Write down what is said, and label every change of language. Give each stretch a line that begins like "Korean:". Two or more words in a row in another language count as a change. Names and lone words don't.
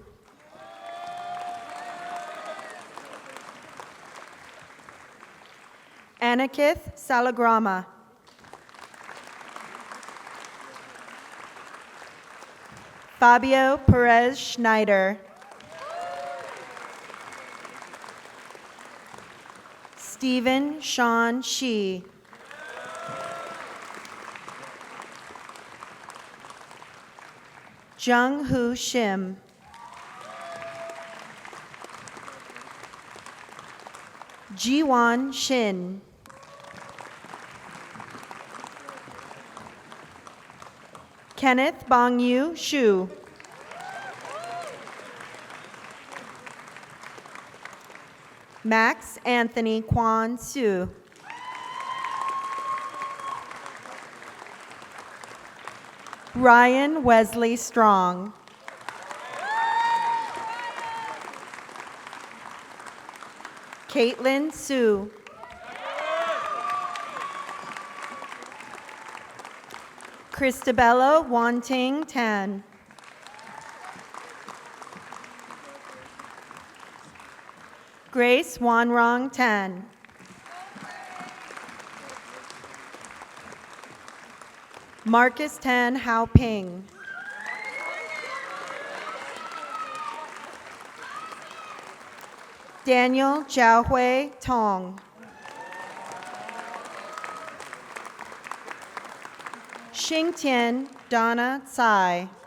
English: Anakith Salagrama. Fabio Perez Schneider. Stephen Sean Shi. Jung Hu Shim. Jiwon Shin. Kenneth Bongyu Shu. Max Anthony Kwan Su. Ryan Wesley Strong. Caitlin Su. Christabella Wanting Tan. Grace Wanrong Tan. Marcus Tan Hao Ping. Daniel Jiahui Tong. Xingtian Donna Tsai.